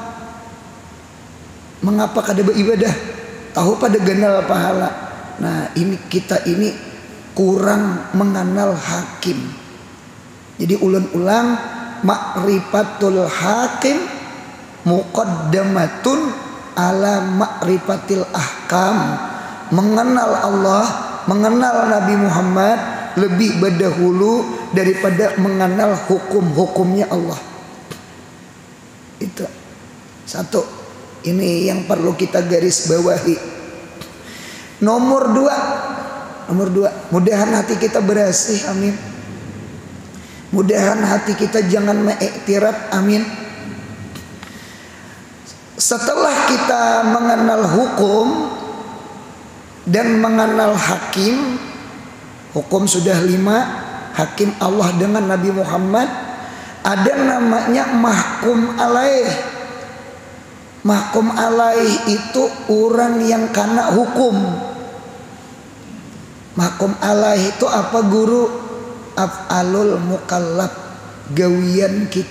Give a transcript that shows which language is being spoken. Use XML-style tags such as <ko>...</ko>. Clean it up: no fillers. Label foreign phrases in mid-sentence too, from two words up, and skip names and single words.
<id>Mengapa kada beribadah? Tahu pada genal pahala. Nah, ini kita ini kurang mengenal hakim. Jadi ulang-ulang,</id> <ar>ma'rifatul hakim muqaddamatun ala ma'rifatil ahkam.</ar> <id>Mengenal Allah, mengenal Nabi Muhammad lebih berdahulu daripada mengenal hukum-hukumnya Allah. Itu satu. Ini yang perlu kita garis bawahi. Nomor 2, mudahan hati kita bersih, amin. Mudahan hati kita jangan mengiktiraf, amin. Setelah kita mengenal hukum dan mengenal hakim, hukum sudah 5, hakim Allah dengan Nabi Muhammad, ada namanya</id> <ar>mahkum alaih. Mahkum alaih</ar> <id>itu orang yang kena hukum.</id> <ar>Mahkum alaih</ar> <id>itu apa guru?</id> <ar>af'alul mukallaf,</ar> <bjn>gawian kita.</bjn>